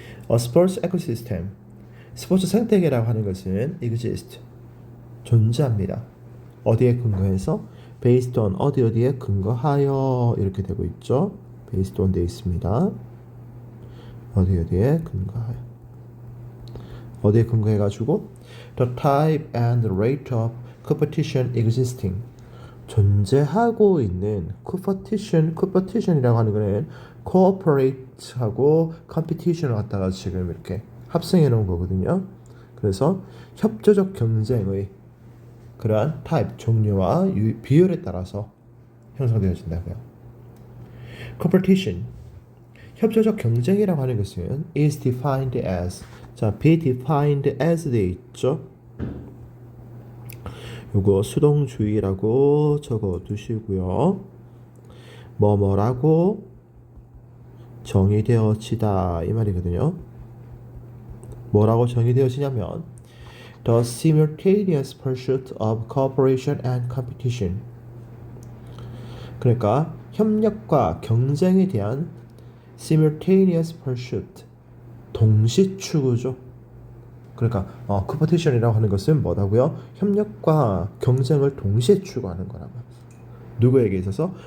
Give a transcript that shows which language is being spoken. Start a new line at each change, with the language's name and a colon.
English: A sports ecosystem.
Korean: 스포츠 생태계라고 하는 것은 exist. 존재합니다. 어디에 근거해서? based on 어디에 근거하여 이렇게 되고 있죠. based on 되어 있습니다. 어디에 근거하여. 어디에 근거해가지고
English: the type and rate of competition existing.
Korean: 존재하고 있는 competition이라고 하는 거는 cooperate하고 competition을 갖다가 지금 이렇게 합성해 놓은 거거든요. 그래서 협조적 경쟁의 그러한 타입, 종류와 비율에 따라서 형성되어진다고요. competition, 협조적 경쟁이라고 하는 것은
English: is defined as,
Korean: 자, be defined as 돼 있죠. 요거 수동주의라고 적어 두시고요. 뭐뭐라고 정의되어지다 이 말이거든요. 뭐라고 정의되어지냐면
English: the simultaneous pursuit of cooperation and competition.
Korean: 그러니까 협력과 경쟁에 대한
English: simultaneous pursuit,
Korean: 동시 추구죠. 그러니까 competition이라고 하는 것은 뭐라고요? 협력과 경쟁을 동시에 추구하는 거라고. 누구에게 있어서?